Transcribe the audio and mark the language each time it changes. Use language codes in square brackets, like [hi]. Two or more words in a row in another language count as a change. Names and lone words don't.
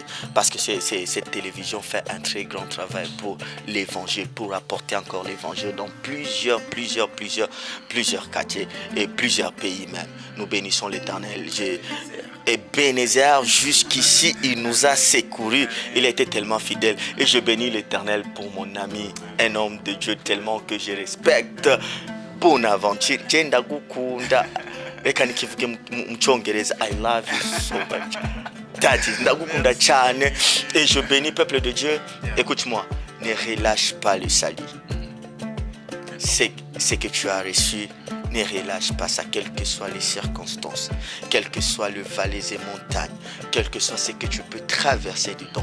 [fr] Parce que cette télévision fait un très grand travail pour l'évangile, pour apporter encore l'évangile dans plusieurs quartiers et plusieurs pays même. Nous bénissons l'Éternel. Et Bénézer, jusqu'ici, il nous a secourus. Il était tellement fidèle. Et je bénis l'Éternel pour mon ami, un homme de Dieu tellement que je respecte. Bonaventure. [en] I love you so much. Daddy, [rw] ndagukunda cyane. [fr] Et je bénis peuple de Dieu. Écoute-moi, ne relâche pas le salut. C'est que tu as reçu, Ne relâche pas ça, quelles que soient les circonstances, quelles que soient les vallées et montagnes, quel que soit ce que tu peux traverser dedans.